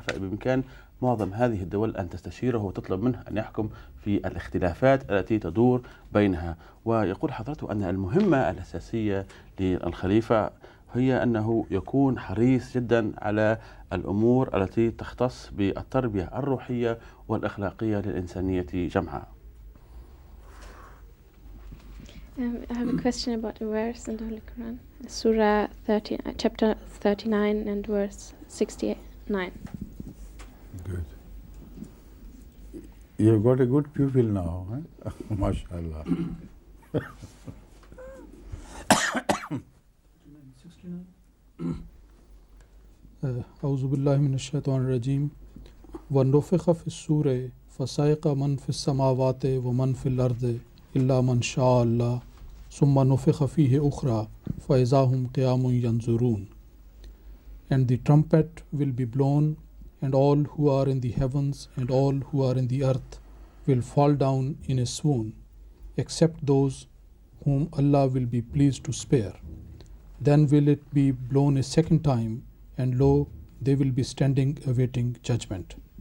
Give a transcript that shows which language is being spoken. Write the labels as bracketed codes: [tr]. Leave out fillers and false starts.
[ar] فبإمكان معظم هذه الدول أن تستشيره وتطلب منه أن يحكم في الاختلافات التي تدور بينها. ويقول حضرته أن المهمة الأساسية للخليفة هي أنه يكون حريص جدا على الأمور التي تختص بالتربية الروحية والأخلاقية للإنسانية جمعاء. [en] I have a question about a verse in the Holy Quran, Surah 30, chapter 39 and verse 69. Good. You've got a good pupil now, huh? MashaAllah. [ar] أعوذ بالله من الشيطان الرجيم ونفخ في الصور فصعق من في السماوات ومن في الأرض إلا من شاء الله ثم نفخ فيه أخرى فإذا هم قيام ينظرون. [en] And the trumpet will be blown, and all who are in the heavens and all who are in the earth will fall down in a swoon, except those whom Allah will be pleased to spare. Then will it be blown a second time, and lo, they will be standing awaiting judgment.